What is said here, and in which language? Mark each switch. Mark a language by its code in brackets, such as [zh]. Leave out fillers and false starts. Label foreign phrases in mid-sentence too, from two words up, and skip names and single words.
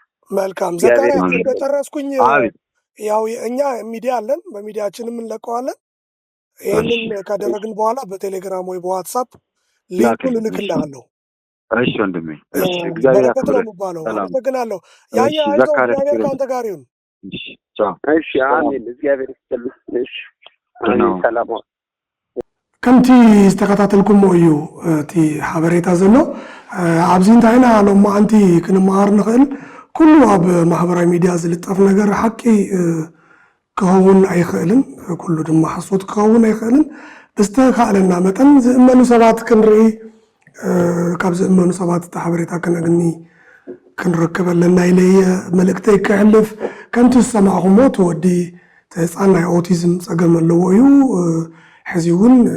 [am] መልካም ዘካሪያስ፣ ከጨረስኩኝ ያው እኛ ሚዲያ አለን፣ በሚዲያችንም እንለቀዋለን። ይህንን ካደረግን በኋላ በቴሌግራም ወይ በዋትሳፕ ሊንኩን እልክልሃለሁ። እሺ ወንድሜ፣ እግዚአብሔር ያክብርህ። አመሰግናለሁ። አይዞህ፣ እግዚአብሔር ከአንተ ጋር ይሁን። እሺ አሜን። እግዚአብሔር ይስጥልኝ። እሺ ሰላም ዋሉ። [ti] ከምቲ ዝተከታተልኩም እዩ እቲ ሓበሬታ ዘሎ ኣብዚ እንታይ ኢና ሎማዓንቲ ክንመሃር ንኽእል ኩሉ ኣብ ማሕበራዊ ሚድያ ዝልጠፍ ነገር ሓቂ ክኸውን ኣይኽእልን፣ ኩሉ ድማ ሓሶት ክኸውን ኣይኽእልን። ብዝተካእለና መጠን ዝእመኑ ሰባት ክንርኢ፣ ካብ ዝእመኑ ሰባት እቲ ሓበሬታ ክነግኒ ክንረክብ ኣለና ኢለየ መልእክተይ ክሕልፍ። ከምቲ ዝሰማዕኹሞ እቲ ወዲ ህፃን ናይ ኦቲዝም ፀገም ኣለዎ እዩ። ሕዚ እውን